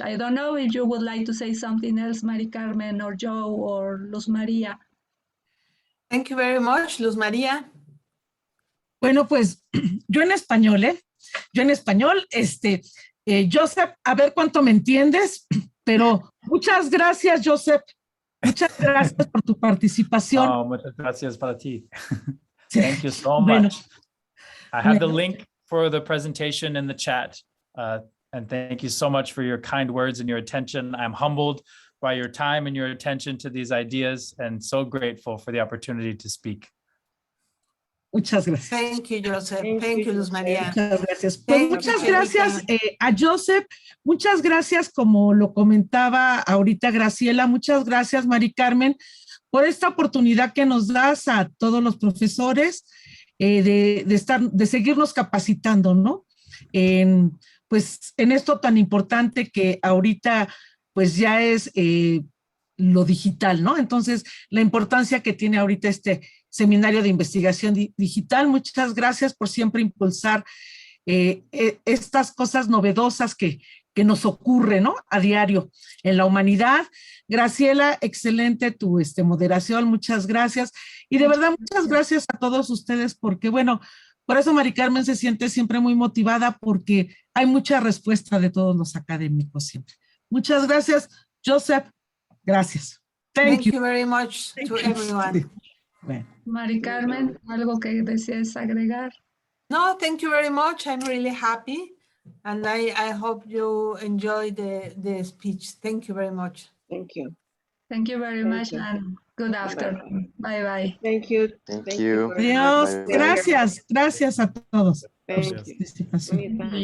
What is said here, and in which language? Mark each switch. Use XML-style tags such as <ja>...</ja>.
<en>I don't know if you would like to say something else, Mari Carmen or Joe or Luz María. Thank you very much, Luz María.</en> <es>Bueno, pues yo en español, Joseph, a ver cuánto me entiendes, pero muchas gracias, Joseph. Muchas gracias por tu participación. Oh, muchas gracias para ti.</es> <en>Thank you so much. I have the link for the presentation in the chat. And thank you so much for your kind words and your attention. I'm humbled by your time and your attention to these ideas and so grateful for the opportunity to speak.</en> <es>Muchas gracias.</es> <en>Thank you, Joseph. Thank you, Luz María.</en> <es>Muchas gracias. Pues muchas gracias a Joseph. Muchas gracias, como lo comentaba ahorita Graciela. Muchas gracias, Mari Carmen, por esta oportunidad que nos das a todos los profesores de seguirnos capacitando, ¿no? Pues en esto tan importante que ahorita pues ya es lo digital, ¿no? Entonces, la importancia que tiene ahorita este Seminario de Investigación Digital. Muchas gracias por siempre impulsar estas cosas novedosas que nos ocurren, ¿no? A diario en la humanidad. Graciela, excelente tu moderación, muchas gracias. Y de verdad, muchas gracias a todos ustedes porque, bueno, por eso Mari Carmen se siente siempre muy motivada porque hay mucha respuesta de todos los académicos siempre. Muchas gracias, Joseph. Gracias.</es> <en>Thank you very much to everyone.</en> <es>Bueno. Mari Carmen, ¿algo que desees agregar?</es> <en>No, thank you very much. I'm really happy. And I hope you enjoy the speech. Thank you very much. Thank you. Thank you very much and good afternoon. Bye bye. Thank you. Thank you.</en> <es>Adiós.</es> <en>Bye, bye.</en> <es>Gracias. Gracias a todos.</es> <en>Thank</en> <es>por su</es> <en>you.</en> <es>participación.</es>